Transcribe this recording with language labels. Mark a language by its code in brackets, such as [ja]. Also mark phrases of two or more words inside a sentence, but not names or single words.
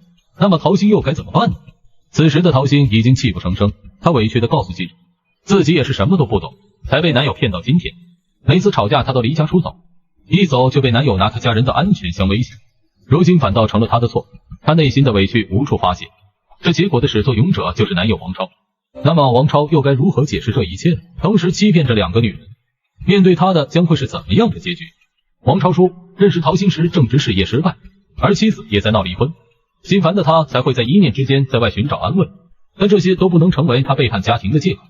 [zh] 那麼陶心又該怎麼辦呢？此時的陶心已經泣不成聲，她委屈地告訴記者，自己也是什麼都不懂，才被男友騙到今天。每次吵架她都離家出走，一走就被男友拿她家人的安全相威脅，如今反倒成了她的錯。她內心的委屈無處發洩，這結果的始作俑者就是男友王超。那麼王超又該如何解釋這一切呢？同時欺騙這2個女人，面對他的將會是怎麼樣的結局？王超說，認識陶心時正值事業失敗，而妻子也在鬧離婚，心煩的他才會在一念之間在外尋找安慰，但這些都不能成為他背叛家庭的借口。